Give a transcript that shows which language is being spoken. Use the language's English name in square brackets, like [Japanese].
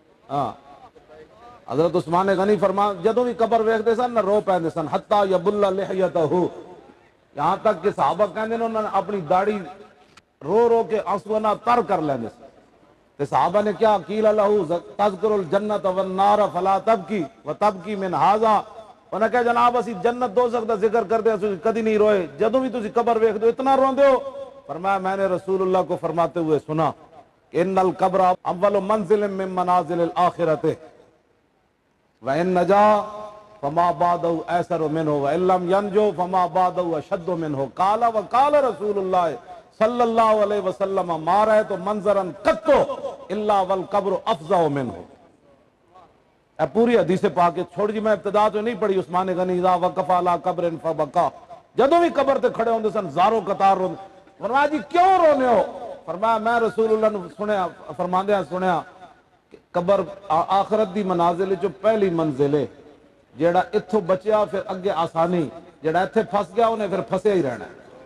[Punjabi] ہاں حضرت عثمان غنی فرما جدو بھی قبر ویکھدے سن نہ رو پیندے سن [Arabic] حتی یبل لحیتہ [Punjabi] یہاں تک کہ صحابہ کہندے انہوں نے اپنی داڑھی رو رو کے آنسو نہ تر کر لیندے سن. تے صحابہ نے کیا [Arabic] قیل لہ تذکر الجنت والنار فلا تبکی وتبکی من ھذا. انہاں کہا جناب اسی جنت دوزخ دا ذکر کردے اسی کدی نہیں روئے جدوں بھی تسی قبر ویکھ دو اتنا روندے ہو. [Urdu] فرمایا میں نے رسول اللہ کو فرماتے ہوئے سنا کہ [Arabic] ان القبر اول منزل من منازل الاخرۃ وان نجا فما بعدہ ایسر منہ وان لم ینجو فما بعدہ اشد منہ قال وقال رسول اللہ صلی اللہ علیہ وسلم ما رأیت منظرا قط الا والقبر افظع منہ. [Punjabi] اے پوری حدیث پاک چھوڑ جی، میں ابتدا تو نہیں پڑھی. [Arabic] عثمان غنی اذا وقف علی قبر فبکا، [Punjabi] جدوں بھی قبر تے کھڑے ہوندے سن زارو قطار روندے. فرمایا جی کیوں رونے ہو؟ فرمایا میں رسول اللہ نے سنیا فرماندیاں سنیا کہ قبر آخرت دی منازل جو پہلی منزل ہے، جیڑا اتھوں بچیا پھر اگے آسانی، جیڑا ایتھے پھس گیا انہیں پھر پھسے ہی رہنا ہے.